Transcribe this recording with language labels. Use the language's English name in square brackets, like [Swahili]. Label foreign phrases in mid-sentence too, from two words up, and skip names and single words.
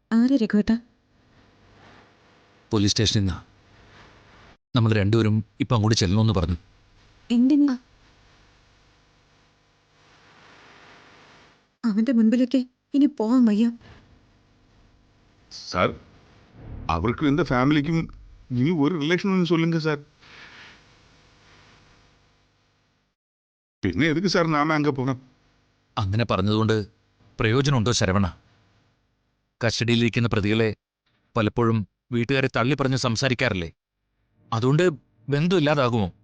[Malayalam] ആരെ രഘുവേട്ട? പോലീസ് സ്റ്റേഷനിൽ നിന്നാ. നമ്മൾ രണ്ടുപേരും ഇപ്പം അങ്ങോട്ട് ചെല്ലണമെന്ന് പറഞ്ഞു. എന്തിനാ? അവന്റെ മുൻപിലേക്ക് ഇനി പോവാൻ വയ്യ. [Tamil] சார் அவருக்கும் இந்த ஃபேமிலிக்கும் இனி ஒரு ரிலேஷன் சொல்லுங்க சார். [Malayalam] പിന്നെ എതുക്ക് സാർ നാമ അങ്ങ് പോകണം? അങ്ങനെ പറഞ്ഞതുകൊണ്ട് പ്രയോജനമുണ്ടോ ശരവണ? കസ്റ്റഡിയിലിരിക്കുന്ന പ്രതികളെ പലപ്പോഴും വീട്ടുകാരെ തള്ളി പറഞ്ഞ് സംസാരിക്കാറില്ലേ? അതുകൊണ്ട് ബന്ധമില്ലാതാകുമോ?